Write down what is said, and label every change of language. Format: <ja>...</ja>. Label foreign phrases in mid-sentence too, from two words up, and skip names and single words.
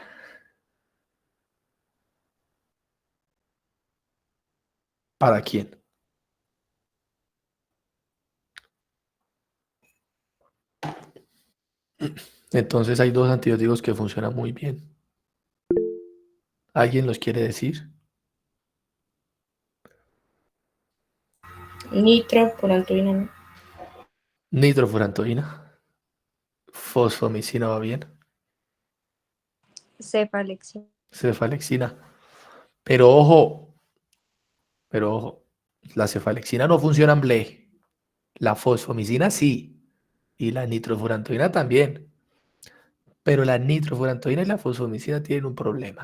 <es>¿Para quién? Entonces hay dos antibióticos que funcionan muy bien. ¿Alguien los quiere decir? Nitrofurantoína. Nitrofurantoína. Fosfomicina va bien. Cefalexina. Cefalexina. Pero ojo, la cefalexina no funciona en BLE. La fosfomicina sí. Y la nitrofurantoína también. Pero la nitrofurantoína y la fosfomicina tienen un problema.</es>